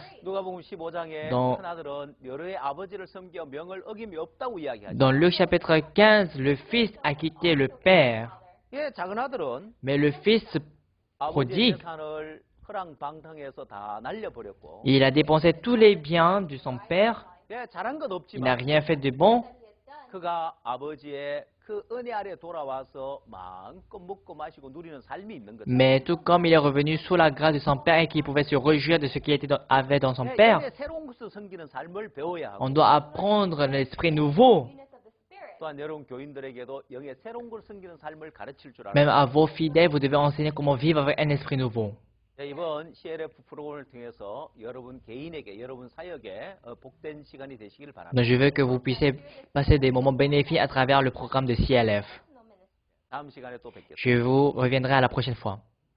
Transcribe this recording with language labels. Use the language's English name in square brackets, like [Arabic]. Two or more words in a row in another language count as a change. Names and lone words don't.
[Korean] 누가복음 15장에 [French] Dans- [Korean] 큰아들은 여러의 아버지를 섬겨 명을 어김이 없다고 이야기하죠. [French] Dans Luc chapitre 15, le fils a quitté le père, [Korean] 예, 작은 아들은 [French] mais le fils [Korean] 아버지의 [French] prodigue, [Korean] 재산을 허랑방탕해서 다 날려버렸고 [French] il a dépensé tous les biens de son père, [Korean] 예, 잘한 것 [French] il n'a [Korean] 없지만 [French] rien fait de bon, [Korean] 그가 아버지의 그 은혜 아래 돌아와서 마음껏 먹고 마시고 누리는 삶이 있는 거죠. [French] mais tout comme il est revenu sous la grâce de son père et qu'il pouvait se réjouir de ce qu'il avait dans son [Korean] 예, [French] père, [Korean] 영의 새로운 것을 섬기는 삶을 배워야 하고 [French] on doit apprendre l'esprit nouveau. [Korean] 또한 여러분 교인들에게도 영의 새로운 걸 섬기는 삶을 가르칠 줄 [French] Même [Korean] 알아요. [French] à vos fidèles, vous devez enseigner comment vivre avec un esprit nouveau. [Korean] 네, 이번 CLF 프로그램을 통해서 여러분 개인에게, 여러분 사역에 복된 시간이 되시길 바랍니다. [French] Donc je veux que vous puissiez passer des moments bénéfiques à travers le programme de CLF. [Korean] 다음 시간에 또 뵙겠습니다. [French] Je vous reviendrai à la prochaine fois.